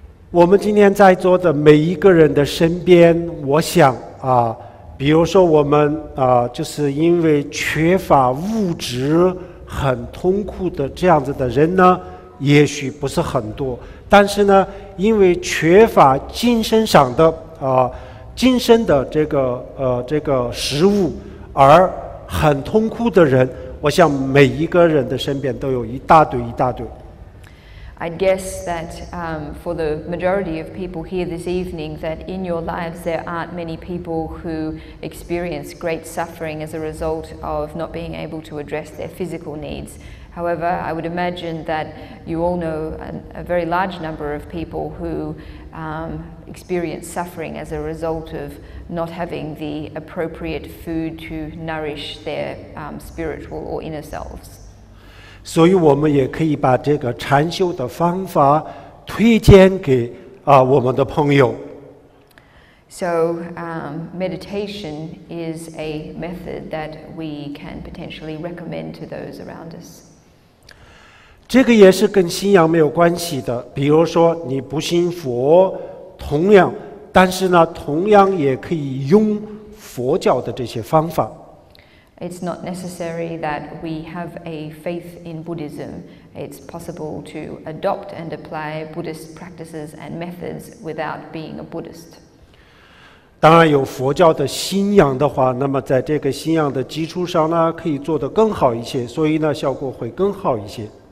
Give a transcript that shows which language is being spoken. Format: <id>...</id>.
<zh>我们今天在座的每一个人的身边，我想比如说我们就是因为缺乏物质很痛苦的这样子的人呢，也许不是很多，但是呢，因为缺乏精神上的精神的这个食物而很痛苦的人，我想每一个人的身边都有一大堆。</zh> <en>I'd guess that for the majority of people here this evening, that in your lives there aren't many people who experience great suffering as a result of not being able to address their physical needs. However, I would imagine that you all know a very large number of people who experience suffering as a result of not having the appropriate food to nourish their spiritual or inner selves.</en> <zh>所以我们也可以把这个禅修的方法推荐给我们的朋友。</zh> <en>So meditation is a method that we can potentially recommend to those around us.</en> <zh>这个也是跟信仰没有关系的，比如说你不信佛，但是呢，同样也可以用佛教的这些方法。</zh> <en>It's not necessary that we have a faith in Buddhism. It's possible to adopt and apply Buddhist practices and methods without being a Buddhist.</en> <zh>当然有佛教的信仰的话，那么在这个信仰的基础上呢，可以做得更好一些，所以呢，效果会更好一些。</zh>